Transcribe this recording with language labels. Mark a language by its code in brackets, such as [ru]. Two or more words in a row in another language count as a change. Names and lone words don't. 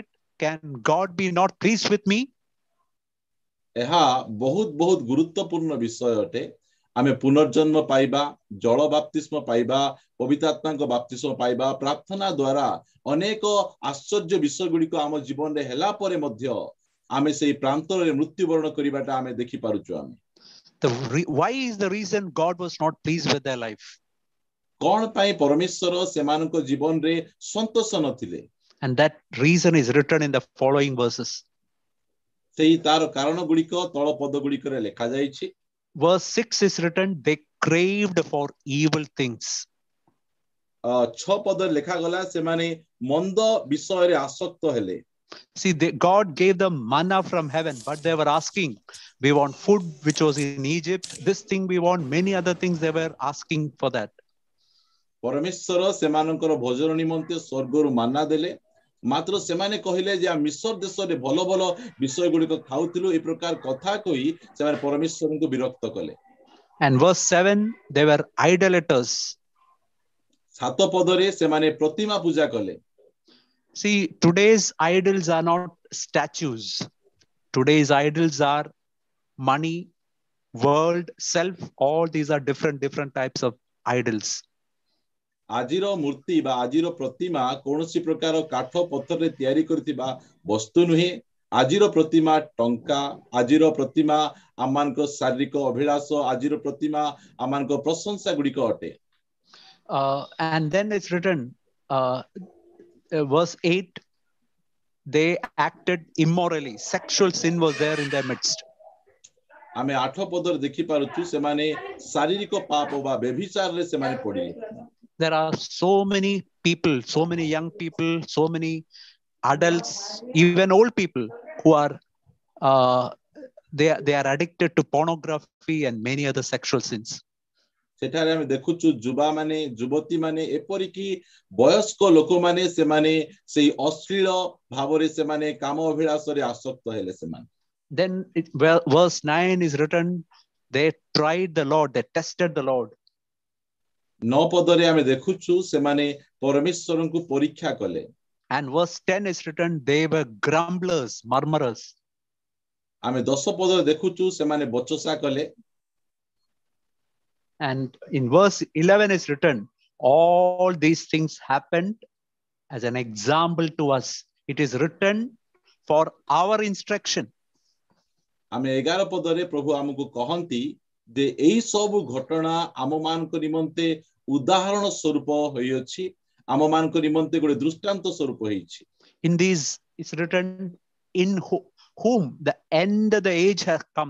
[en] Can God be not pleased with me? [or] ଏହା ବହୁତ ଗୁରୁତ୍ୱପୂର୍ଣ୍ଣ ବିଷୟ ଅଟେ. ଆମେ ପୁନର୍ଜନ୍ମ ପାଇବା, ଜଳ ବାପ୍ତିସ୍ମ ପାଇବା, ପବିତ୍ର ଆତ୍ମାଙ୍କ ବାପ୍ତିସ୍ମ ପାଇବା, ପ୍ରାର୍ଥନା ଦ୍ୱାରା ଅନେକ ଆଶ୍ଚର୍ଯ୍ୟ ବିଷୟ ଗୁଡ଼ିକ ଆମ ଜୀବନରେ ହେଲା ପରେ ମଧ୍ୟ ଆମେ ସେହି ପ୍ରାନ୍ତରରେ ମୃତ୍ୟୁବରଣ କରିବାଟା ଆମେ ଦେଖିପାରୁଛୁ. ଆମେ [en] why is the reason God was not pleased with their life? [or] କଣ ପାଇଁ ପରମେଶ୍ୱର ସେମାନଙ୍କ ଜୀବନରେ ସନ୍ତୋଷ ନଥିଲେ? [en] And that reason is written in the following verses. [or] ସେହି ତାର କାରଣ ଗୁଡ଼ିକ ତଳ ପଦ ଗୁଡ଼ିକରେ ଲେଖାଯାଇଛି. [en] Verse 6 is written, they craved for evil things. [or] 6 ପଦରେ ଲେଖାଗଲା ସେମାନେ ମନ୍ଦ ବିଷୟରେ ଆସକ୍ତ ହେଲେ. [en] See, God gave them manna from heaven, but they were asking, we want food which was in Egypt, this thing we want, many other things they were asking for that. [or] ପରମେଶ୍ୱର ସେମାନଙ୍କର ଭୋଜନ ନିମନ୍ତେ ସ୍ୱର୍ଗରୁ ମାନା ଦେଲେ, ମାତ୍ର ସେମାନେ କହିଲେ ଯେ ମିଶର ଦେଶରେ ଭଲ ବିଷୟ ଗୁଡ଼ିକ ଖାଉଥିଲୁ, ଏ ପ୍ରକାର କଥା କହି ସେମାନେ ପରମେଶ୍ୱରଙ୍କୁ ବିରକ୍ତ କଲେ. [en] And verse 7, they were idolaters. [or] 7 ପଦରେ ସେମାନେ ପ୍ରତିମା ପୂଜା କଲେ. [en] See, today's idols are not statues. Today's idols are money, world, self. All these are different types of idols. [or] ଆଜିର ମୂର୍ତ୍ତି ବା ଆଜିର ପ୍ରତିମା କୌଣସି ପ୍ରକାର କାଠ ପଥରରେ ତିଆରି କରିଥିବା ବସ୍ତୁ ନୁହେଁ। ଆଜିର ପ୍ରତିମା ଟଙ୍କା, ଆଜିର ପ୍ରତିମା ଆମମାନଙ୍କ ଶାରୀରିକ ଅଭିଳାଷ, ଆଜିର ପ୍ରତିମା ଆମମାନଙ୍କ ପ୍ରଶଂସା ଗୁଡ଼ିକ ଅଟେ। [en] And then it's written, verse 8, they acted immorally. Sexual sin was there in their midst. [or] ଆମେ 8 ପଦରେ ଦେଖି ପାରୁଛୁ ସେମାନେ ଶାରୀରିକ ପାପ ବା ବ୍ୟଭିଚାରରେ ସେମାନେ ପଡ଼ିଲେ। [en] There are so many people, so many young people, so many adults, even old people who are they are addicted to pornography and many other sexual sins. [or] ସେଠାରେ ଆମେ ଦେଖୁଛୁ ଯୁବାମାନେ, ଯୁବତୀମାନେ, ଏପରିକି ବୟସ୍କ ଲୋକମାନେ ସେମାନେ ସେଇ ଅଶ୍ଳୀଳ ଭାବରେ ସେମାନେ କାମ ଅଭିଳାଷରେ ଆସକ୍ତ ହେଲେ ସେମାନେ। [en] Then verse 9 is written, they tried the Lord, they tested the Lord. [or] 9 ପଦରେ ଆମେ ଦେଖୁଛୁ ସେମାନେ ପରମେଶ୍ୱରଙ୍କୁ ପରୀକ୍ଷା କଲେ। [en] And verse 10 is written, they were grumblers, murmurers. [or] ଆମେ 10 ପଦରେ ଦେଖୁଛୁ ସେମାନେ ବଚସା କଲେ। [en] And in verse 11 is written, all these things happened as an example to us. It is written for our instruction. [or] ଆମେ 11 ପଦରେ ପ୍ରଭୁ ଆମକୁ କହନ୍ତି ଯେ ଏହି ସବୁ ଘଟଣା ଆମମାନଙ୍କ ନିମନ୍ତେ ଉଦାହରଣ ସ୍ୱରୂପ ହୋଇଅଛି, ଆମମାନଙ୍କ ନିମନ୍ତେ ଗୋଟେ ଦୃଷ୍ଟାନ୍ତ ସ୍ୱରୂପ ହୋଇଛି। [en] In these it's written, in whom the end of the age has come.